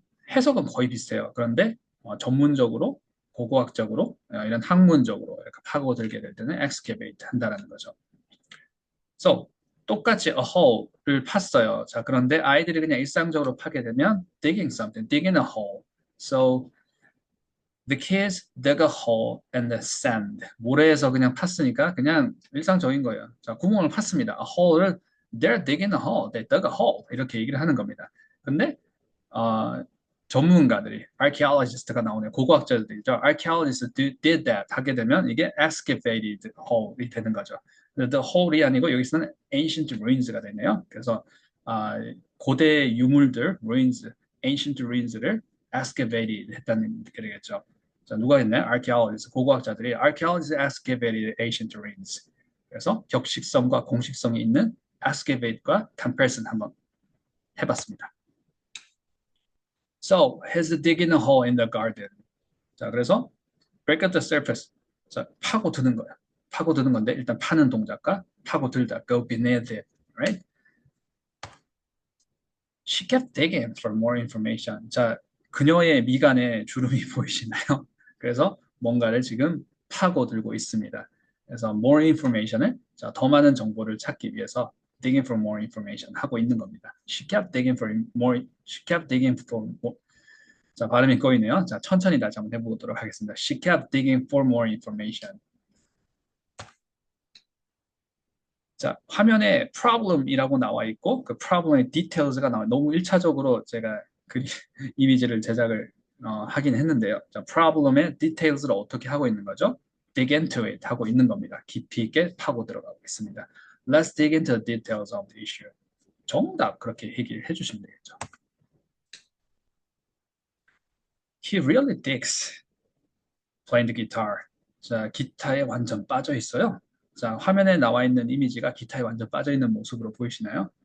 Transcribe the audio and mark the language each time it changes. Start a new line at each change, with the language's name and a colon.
Korean: 해석은 거의 비슷해요. 그런데 전문적으로 고고학적으로 이런 학문적으로 이렇게 파고들게 될 때는 excavate 한다라는 거죠. So 똑같이 a hole를 팠어요. 자, 그런데 아이들이 그냥 일상적으로 파게 되면
English: digging something, digging a hole. So the kids dug a hole in the sand.
Korean: 모래에서 그냥 팠으니까 그냥 일상적인 거예요. 자, 구멍을 팠습니다.
English: A hole를 they're digging a hole, they dug a hole
Korean: 이렇게 얘기를 하는 겁니다. 근데 전문가들이 archaeologist가 나오네요. 고고학자들이죠. archaeologists did that 하게 되면 이게 excavated hole이 되는 거죠. the hole이 아니고 여기서는 ancient ruins가 되네요. 그래서 고대 유물들, ruins, ancient ruins를 excavated 했다는 게 되겠죠. 자, 누가 했나요?
English: archaeologists,
Korean: 고고학자들이
English: archaeologists excavated ancient ruins.
Korean: 그래서 격식성과 공식성이 있는 excavate과 comparison 한번 해봤습니다.
English: So, he's digging a hole in the garden.
Korean: 자, 그래서
English: break up the surface.
Korean: 자, 파고드는 거야. 파고드는 건데 일단 파는 동작과 파고들다.
English: Go beneath it, right? She kept digging for more information.
Korean: 자, 그녀의 미간에 주름이 보이시나요? 그래서 뭔가를 지금 파고들고 있습니다. 그래서 more information을 자, 더 많은 정보를 찾기 위해서
English: digging for more information
Korean: 하고 있는 겁니다.
English: She kept digging for more. She kept digging for more.
Korean: 자, 발음이 꼬이네요. 자, 천천히 다시 한번 해보도록 하겠습니다.
English: She kept digging for more information.
Korean: 자, 화면에 problem이라고 나와 있고 그 problem의 details가 나와요. 너무 1차적으로 제가 그 이미지를 제작을 하긴 했는데요. 자, problem의 details를 어떻게 하고 있는 거죠?
English: dig into it
Korean: 하고 있는 겁니다. 깊이 있게 파고 들어가고 있습니다.
English: Let's dig into the details of the issue.
Korean: 정답 그렇게 얘기를 해주시면 되겠죠.
English: He really digs playing the guitar.
Korean: 자, 기타에 완전 빠져 있어요. 자, 화면에 나와 있는 이미지가 기타에 완전 빠져 있는 모습으로 보이시나요?